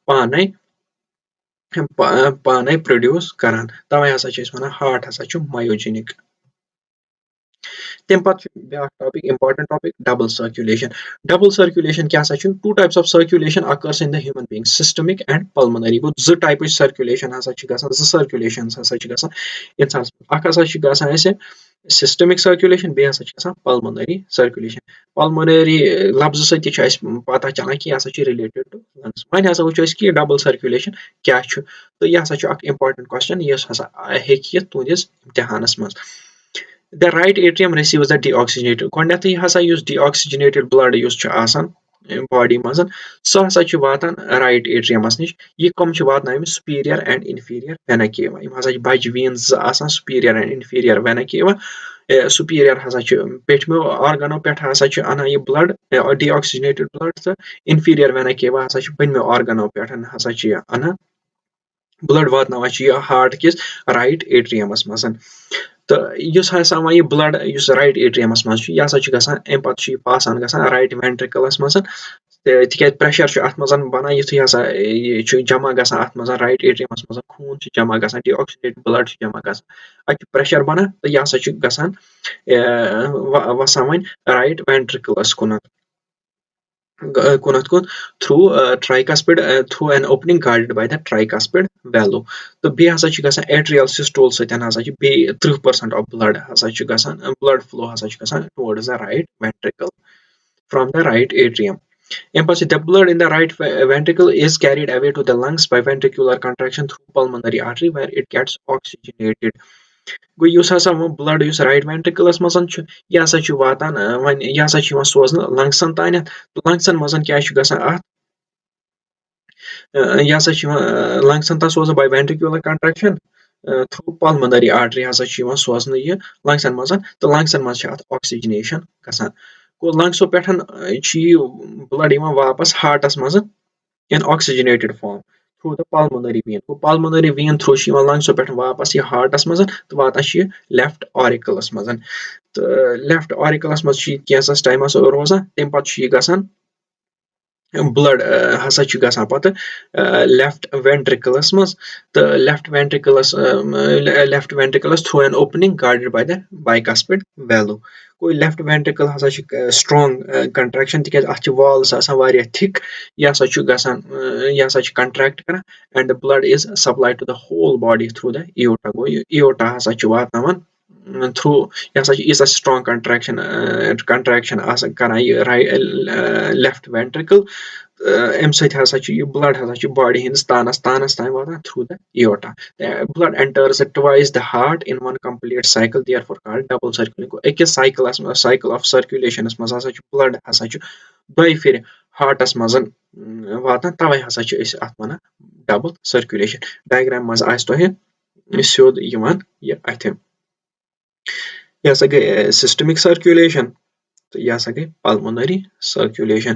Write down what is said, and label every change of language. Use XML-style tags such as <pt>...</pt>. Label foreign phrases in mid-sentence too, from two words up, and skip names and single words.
<ks>پانے پروڈیوس کران تَوے ہسا چھِ أسۍ وَنان ہارٹ ہسا چھُ myogenic تَمہِ پتہٕ چھُ بیاکھ ٹاپِک</ks> <en>important topic double circulation</en> <ks>کیاہ سا چھُ</ks> <en>two types of circulation occurs in the human being systemic and pulmonary</en> <ks>گوٚو زٕ ٹایپٕچ سرکولیشن ہسا چھِ گژھان زٕ سرکولیشنز ہسا چھِ گژھان اِنسانس اکھ ہسا چھِ گژھان اَسہِ</ks> <en>systemic circulation</en> <ks>بیٚیہِ ہسا چھِ گژھان</ks> <en>pulmonary circulation</en> <ks>pulmonary لفظہٕ سۭتۍ تہِ چھُ اَسہِ پتہ چلان کہِ یہِ ہسا چھُ</ks> <en>related to lungs</en> <ks>وۄنۍ ہسا وٕچھو أسۍ کہِ ڈبل سرکولیشن کیاہ چھُ تہٕ یہِ ہسا چھُ اکھ</ks> <en>important question</en> <ks>یُس ہسا ہیٚکہِ یِتھ تُہنٛدِس امتحانس منٛز</ks> <en>the right atrium receives the deoxygenated</en> <ks>گۄڈٕنیٚتھٕے ہسا یُس</ks> <en>deoxygenated blood</en> <ks>یُس چھُ آسان باڈی منٛز سُہ ہسا چھُ واتان</ks> <en>right atriumس</en> <ks>نِش یہِ کٕم چھِ واتناوٕنۍ</ks> <en>superior and inferior vena cava</en> <ks>یِم ہسا چھِ بجہِ veins زٕ آسان</ks> <en>superior and inferior vena cava</en> <ks>superior ہسا چھُ پیٚٹھمٮ۪و آرگنو پٮ۪ٹھ ہسا چھُ اَنان یہِ</ks> <en>blood deoxygenated blood</en> <ks>تہٕ</ks> <en>inferior vena cava</en> <ks>ہسا چھُ بٔنمٮ۪و آرگنو پٮ۪ٹھ ہسا چھُ یہِ اَنان blood واتناوان چھِ یہِ heart کِس</ks> <en>right atriumَس</en> <ks>منٛز تہٕ یُس ہسا وۄنۍ یہِ blood یُس</ks> <en>right atriumَس</en> <ks>منٛز چھُ یہِ ہسا چھُ گژھان اَمہِ پَتہٕ چھُ یہِ</ks> <en>pass on</en> <ks>گژھان</ks> <en>right ventricleَس</en> <ks>منٛز تِکیازِ pressure چھُ اَتھ منٛز بَنان یِتھُے ہسا یہِ چھُ جمع گژھان اَتھ منٛز</ks> <en>right atriumَس</en> <ks>منٛز خوٗن چھُ جمع گژھان</ks> <en>deoxygenated blood</en> <ks>چھُ جمع گژھان اَتہِ چھُ pressure بَنان تہٕ یہِ ہسا چھُ گژھان وَسان وۄنۍ</ks> <en>right ventricleَس</en> <ks>کُنَتھ</ks> <en>through tricuspid through an opening guarded by the tricuspid valve</en> <ks>تہٕ بیٚیہِ ہسا چھُ گژھان</ks> <en>atrial systole</en> <ks>سۭتۍ ہسا چھُ بیٚیہِ</ks> <en>30% of blood</en> <ks>ہسا چھُ گژھان</ks> <en>blood flow</en> <ks>ہسا چھُ گژھان</ks> <en>towards the right ventricle from the right atrium.</en> <ks>اَمہِ پَتہٕ چھُ</ks> <en>the blood in the right ventricle is carried away to the lungs by ventricular contraction through pulmonary artery where it gets oxygenated.</en> <ks>گوٚو یُس ہسا وۄنۍ blood یُس right ventricleَس منٛز چھُ یہِ ہسا چھُ واتان وۄنۍ یہِ ہسا چھُ یِوان سوزنہٕ لنگسن تانٮ۪تھ تہٕ لنگسن منٛز کیاہ چھُ گژھان اَتھ یہِ ہسا چھُ یِوان لنگسن تام سوزنہٕ</ks> <en>by ventricular contraction through pulmonary artery</en> <ks>ہسا چھُ یِوان سوزنہٕ یہِ لنگسن منٛز تہٕ لنگسن منٛز چھِ اَتھ oxygenation گژھان گوٚو لنگسو پٮ۪ٹھ چھُ یہِ blood یِوان واپس ہارٹس منٛز</ks> <en>in oxygenated form through the pulmonary vein</en> <ks>گوٚو</ks> <en>pulmonary vein through</en> <ks>چھُ یِوان لنگسو پٮ۪ٹھ واپس یہِ ہارٹس منٛز تہٕ واتان چھُ یہِ</ks> <en>left auricleَس</en> <ks>منٛز تہٕ</ks> <en>left auricleَس</en> <ks>منٛز چھُ یہِ کینٛژس ٹایمَس روزان تَمہِ پَتہٕ چھُ یہِ گژھان blood ہسا چھُ گژھان پَتہٕ</ks> <en>left ventricleَس</en> <ks>منٛز تہٕ</ks> <en>left ventricleَس through an opening guarded by the bicuspid valve گوٚو left ventricle</en> <ks>ہسا چھُ</ks> <en>strong</en> <ks>contraction تِکیازِ اَتھ چھِ walls آسان واریاہ thick یہِ ہسا چھُ گژھان یہِ ہسا چھُ contract کران</ks> <en>and the blood is supplied to the whole body through the aorta</en> <ks>گوٚو یہِ aorta ہسا چھُ واتناوان through یہِ ہسا چھُ ییٖژاہ</ks> <en>strong contraction</en> <ks>آسان کران یہِ</ks> <en>left ventricle</en> <ks>اَمہِ سۭتۍ ہسا چھُ یہِ blood ہسا چھُ body ہٕنٛدِس تانس تانۍ واتان</ks> <en>through the aorta. Blood enters twice the heart in one complete cycle therefore called double circulation.</en> <ks>أکِس</ks> <en>cycle of circulationَس</en> <ks>منٛز ہسا چھُ blood ہسا چھُ دۄیہِ پھِرِ ہارٹس منٛز واتان تَوے ہسا چھِ أسۍ اَتھ وَنان</ks> <en>double circulation.</en> <ks>ڈایگرام منٛز آسہِ تۄہہِ سیوٚد یِوان یہِ اَتھِ یہِ ہسا گٔے</ks> <en>systemic circulation</en> <ks>تہٕ یہِ ہسا گٔے</ks> <en>pulmonary circulation.</en>